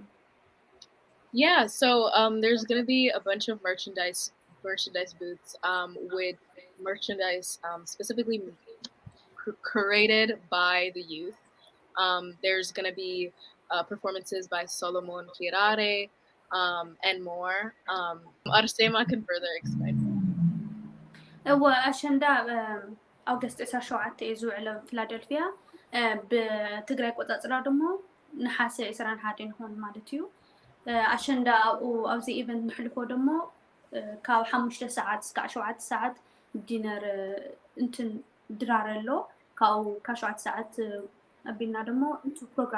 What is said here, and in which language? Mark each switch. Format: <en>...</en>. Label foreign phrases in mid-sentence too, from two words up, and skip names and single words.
<en>Yeah, so there's going to be a bunch of merchandise booths with merchandise specifically curated by the youth. There's going to be performances by Solomon Kirare and more. Arsema can further explain.</en> <ti>Ashenda August 17 እዩ ዝውዕል ፊላደልፊያ ብትግራይ ቆጻጽራ ደሞ ነሓሰ 21 ይሆን ማለት እዩ ኣሸንዳ ኣብዚ ኢቨንት ንሕልፎ ደሞ ካብ 5 ሰዓት እስከ 7 ሰዓት ዲነር እንትን ድራረሎ ካብ 7 ሰዓት ኣቢልና ደሞ እንቱ ፕሮግራም</ti>